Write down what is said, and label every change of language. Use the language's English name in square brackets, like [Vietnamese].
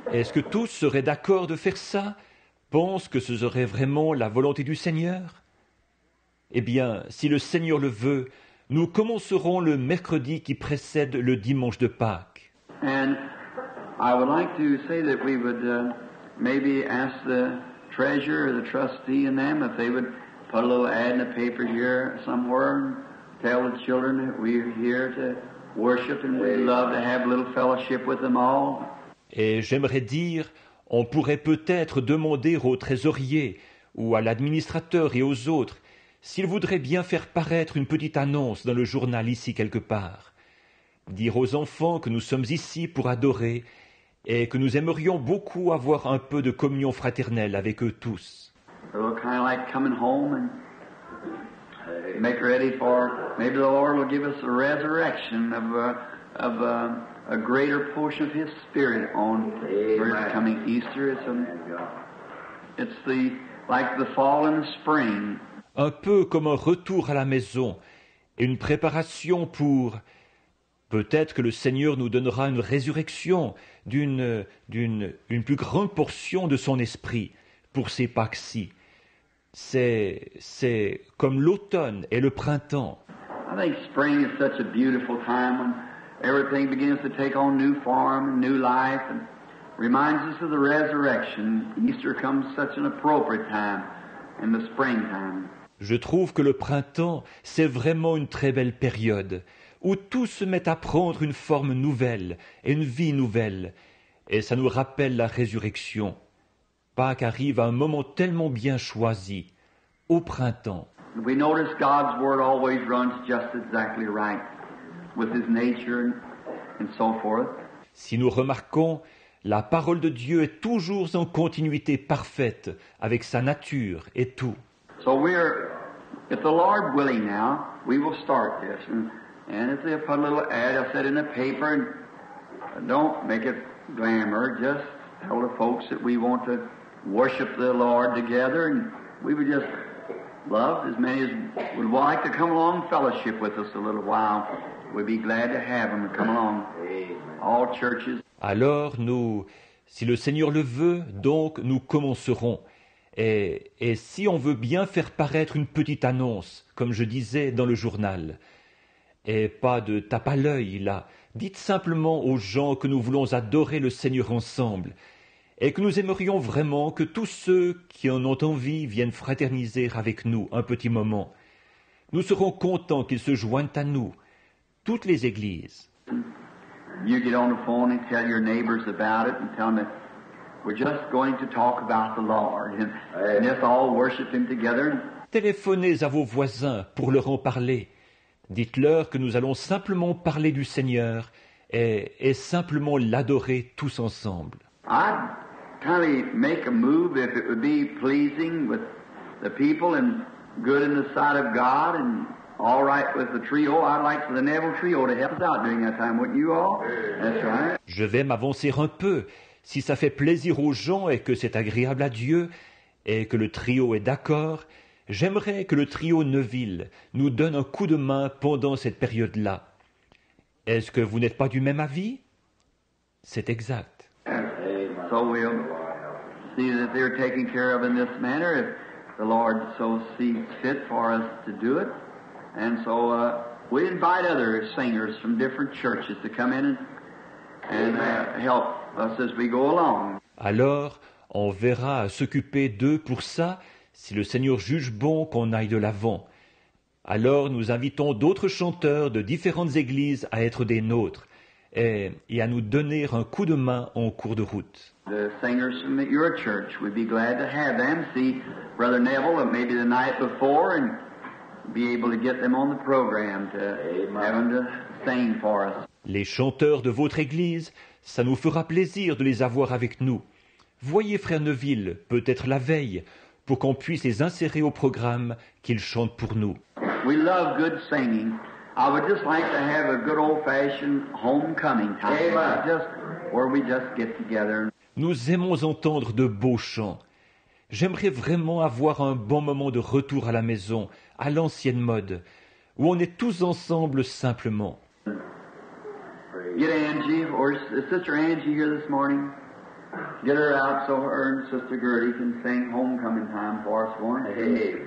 [French] Est-ce que tous seraient d'accord de faire ça? Pensent que ce serait vraiment la volonté du Seigneur? Eh bien, si le Seigneur le veut, nous commencerons le mercredi qui précède le dimanche de Pâques. [English] And I would like to say that we would maybe ask the treasurer or the trustee and them if they would put a little ad in the paper here somewhere and tell the children that we're here to worship and we'd love to have a little fellowship with them all. [French] Et j'aimerais dire, on pourrait peut-être demander au trésorier ou à l'administrateur et aux autres s'ils voudraient bien faire paraître une petite annonce dans le journal ici quelque part. Dire aux enfants que nous sommes ici pour adorer et que nous aimerions beaucoup avoir un peu de communion fraternelle avec eux tous. [English] So kind of like coming home and make ready for maybe the Lord will give us a resurrection of a greater portion of His Spirit on first coming Easter. It's like the fall and the spring. [French] Un peu comme un retour à la maison et une préparation pour... Peut-être que le Seigneur nous donnera une résurrection d'une plus grande portion de son esprit pour ces Pâques-ci. C'est comme l'automne et le printemps. [English] I think spring is such a beautiful time when everything begins to take on new form and new life and reminds us of the resurrection. Easter comes such an appropriate time in the springtime. [French] Je trouve que le printemps, c'est vraiment une très belle période où tout se met à prendre une forme nouvelle et une vie nouvelle. Et ça nous rappelle la résurrection. Pâques arrive à un moment tellement bien choisi, au printemps. [English] We notice God's Word always runs just exactly right with His nature and so forth. [French] Si nous remarquons, la parole de Dieu est toujours en continuité parfaite avec sa nature et tout. [English] So if the Lord willing now, we will start this. And if they put a little ad, I'll set in the paper, and don't make it glamour, just tell the folks that we want to worship the Lord together, and we would just love as many as would like to come along and fellowship with us a little while. We'd be glad to have them come along. All churches. [French] Alors nous, si le Seigneur le veut, donc nous commencerons. Et si on veut bien faire paraître une petite annonce, comme je disais dans le journal, et pas de tape à l'œil là, dites simplement aux gens que nous voulons adorer le Seigneur ensemble, et que nous aimerions vraiment que tous ceux qui en ont envie viennent fraterniser avec nous un petit moment. Nous serons contents qu'ils se joignent à nous, toutes les églises. [English] You get on the phone and tell your neighbors about it and tell them that we're just going to talk about the Lord and just all worship Him together. [French] Téléphonez à vos voisins pour leur en parler. Dites-leur que nous allons simplement parler du Seigneur et simplement l'adorer tous ensemble. [English] I'd kind of make a move if it would be pleasing with the people and good in the sight of God and all right with the trio. I'd like for the Neville Trio to help us out during that time, wouldn't you all? That's right. [French] Je vais m'avancer un peu. Si ça fait plaisir aux gens et que c'est agréable à Dieu et que le trio est d'accord, j'aimerais que le trio Neville nous donne un coup de main pendant cette période-là. Est-ce que vous n'êtes pas du même avis? C'est exact. [English] So we'll see that they're taken care of in this manner if the Lord so sees fit for us to do it. And so we invite other singers from different churches to come in and help us as we go along. [French] Alors, on verra à s'occuper d'eux pour ça, si le Seigneur juge bon qu'on aille de l'avant. Alors nous invitons d'autres chanteurs de différentes églises à être des nôtres et à nous donner un coup de main en cours de route. [English] The singers from your church, we'd be glad to have them. See Brother Neville maybe the night before and be able to get them on the program to have them to sing for us. [French] Les chanteurs de votre église, ça nous fera plaisir de les avoir avec nous. Voyez Frère Neville, peut-être la veille, pour qu'on puisse les insérer au programme qu'ils chantent pour nous. [English] We love good singing. I would just like to have a good old-fashioned homecoming time, just where we just get together. [French] Nous aimons entendre de beaux chants. J'aimerais vraiment avoir un bon moment de retour à la maison, à l'ancienne mode, où on est tous ensemble simplement. [English] Get Angie, or is Sister Angie here this morning? Get her out so her and Sister Gertie can sing homecoming time for us, won't they?